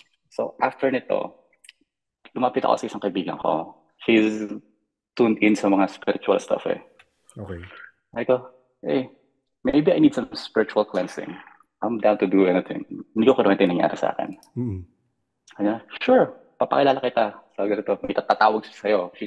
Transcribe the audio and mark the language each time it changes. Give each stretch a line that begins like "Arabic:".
Filipino: So, after nito, lumapit ako sa isang kaibigan ko.
English: She's tuned in
Filipino: sa mga
English: spiritual stuff eh. Okay.
Filipino: Sabi ko,
English: hey, maybe I need some spiritual cleansing. I'm down to do anything.
Filipino: Hindi ko kwento yung nangyari sa akin. Kanya, sure, papakilala kita. So, ganito, may tatawag siya sa'yo.